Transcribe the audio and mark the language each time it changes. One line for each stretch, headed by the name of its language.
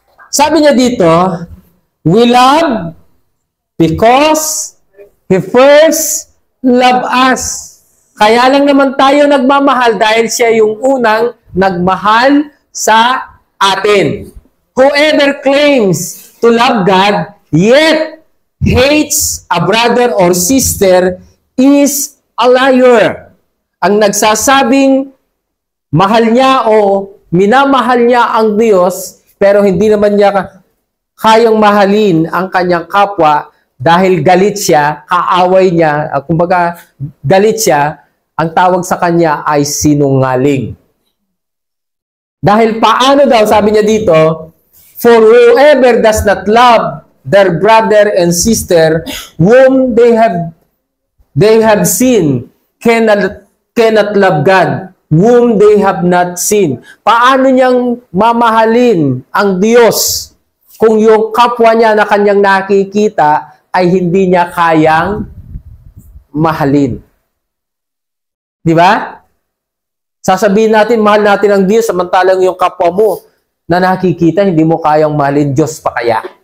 Filipino: Sabi niya dito,
English: we love because He first loved us.
Filipino: Kaya lang naman tayo nagmamahal dahil siya yung unang nagmahal sa atin.
English: Whoever claims to love God yet hates a brother or sister is a liar.
Filipino: Ang nagsasabing mahal niya o minamahal niya ang Diyos pero hindi naman niya kayang mahalin ang kanyang kapwa dahil galit siya, kaaway niya, kumbaga galit siya, ang tawag sa kanya ay sinungaling. Dahil paano daw, sabi niya dito,
English: for whoever does not love their brother and sister whom they have seen cannot love God whom they have not seen.
Filipino: Paano niyang mamahalin ang Diyos kung yung kapwa niya na kanyang nakikita ay hindi niya kayang mahalin? Di ba? Sasabihin natin, mahal natin ang Diyos, samantalang yung kapwa mo na nakikita, hindi mo kayang mahalin, Diyos pa kaya?